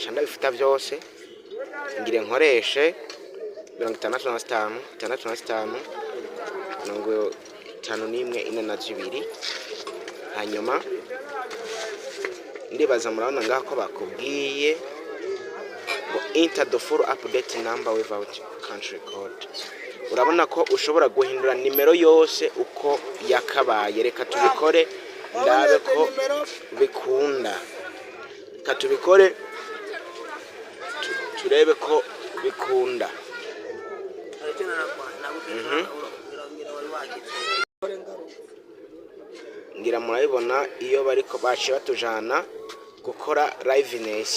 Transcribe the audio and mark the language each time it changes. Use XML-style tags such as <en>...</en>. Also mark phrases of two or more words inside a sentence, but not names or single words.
<rn>Shanda bifita byose ngire nkoreshe 65 51 hanyuma ndibaza murabona ngaho ko bakubwiye ngo</rn> <en>enter the full update number without country code.</en> <rn>Urabona ko ushobora guhindura nimero yose uko yakabaye. Reka tubikore ndabe ko bikunda. Reka tubikore turebe ko bikunda. Ngira murabibona iyo bariko baciye batujana gukora liveness.</rn>